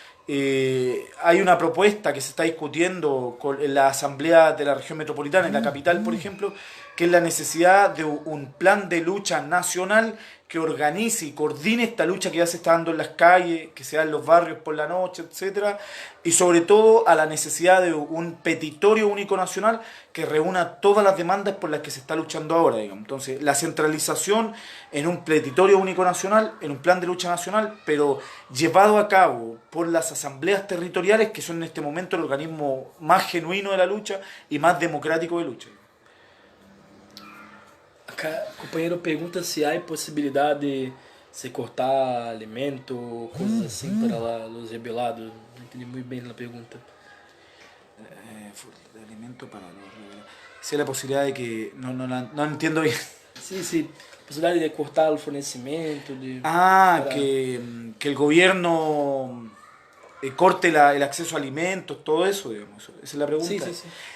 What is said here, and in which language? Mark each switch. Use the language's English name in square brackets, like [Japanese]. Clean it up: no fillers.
[Spanish] Hay una propuesta que se está discutiendo en la Asamblea de la Región Metropolitana, en la capital, por ejemplo, que es la necesidad de un plan de lucha nacional que organice y coordine esta lucha que ya se está dando en las calles, que se da en los barrios por la noche, etcétera, y sobre todo a la necesidad de un petitorio único nacional que reúna todas las demandas por las que se está luchando ahora, digamos. Entonces, la centralización en un petitorio único nacional, en un plan de lucha nacional, pero llevado a cabo por las asambleas territoriales, que son en este momento el organismo más genuino de la lucha y más democrático de lucha. [Portuguese] Acá o companheiro pergunta se há possibilidade de se cortar alimento, coisas assim para lá, os rebelados. Não entendi muito bem a pergunta. [Spanish] De alimento para los... Sí, la posibilidad de que... No entiendo bien. Sí, sí. [Portuguese] Possibilidade de cortar o fornecimento. [Spanish] Para... que el gobierno corte el acceso a alimentos, todo eso, digamos. Esa es la pregunta. Sí, sí, sí.